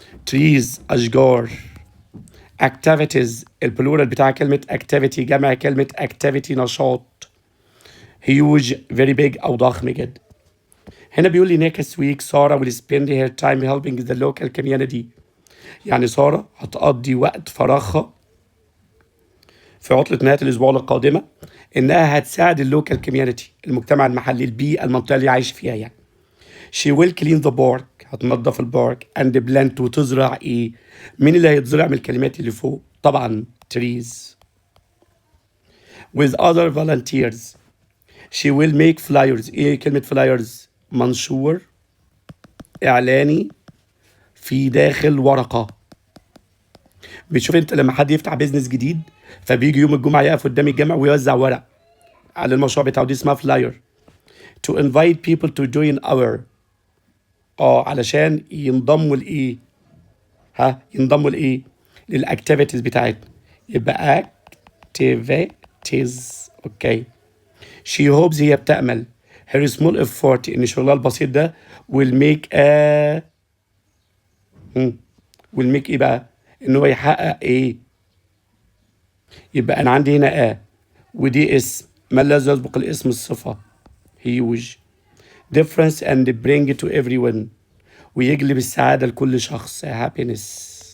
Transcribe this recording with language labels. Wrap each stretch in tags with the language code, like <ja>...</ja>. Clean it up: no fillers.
<ar>trees أشجار. activities البلورال بتاع كلمة activity، جمع كلمة activity نشاط.</ar> <en>huge very big</en> <ar>أو ضخم جدا. هنا بيقول لي</ar> <en>next week سارة will spend her time helping the local community.</en> <ar>يعني سارة هتقضي وقت فراغها في عطلة نهاية الأسبوع القادمة إنها هتساعد اللوكال كوميونتي، المجتمع المحلي، البيئة، المنطقة اللي عايش فيها يعني.</ar> <en>She will clean the park</en> <ar>هتنظف البارك</ar> <en>and plant</en> <ar>وتزرع إيه؟ مين اللي هيتزرع من الكلمات اللي فوق؟ طبعا trees.</ar> <en>With other volunteers she will make flyers.</en> <ar>إيه كلمة flyers؟ منشور إعلاني في داخل ورقة. بتشوف انت لما حد يفتح بيزنس جديد فبيجي يوم الجمعه يقف قدام الجامع ويوزع ورق على المشروع بتاعه، دي اسمها فلاير.</ar> <en>to invite people to join our</en> <ar>علشان ينضموا لايه؟ ينضموا لايه؟ للاكتيفيتيز بتاعتنا. يبقى activities. اوكي.</ar> <en>she hopes</en> <ar>هي بتأمل</ar> <en>her small effort</en> <ar>ان شغلها البسيط ده</ar> <en>will make</en> <ar>ايه بقى؟ ان هو يحقق ايه؟ يبقى انا عندي هنا ودي اسم، ما الذي يسبق الاسم؟ الصفة huge.</ar> <en>difference and bring to everyone</en> <ar>ويجلب السعادة لكل شخص</ar> <en>happiness.</en>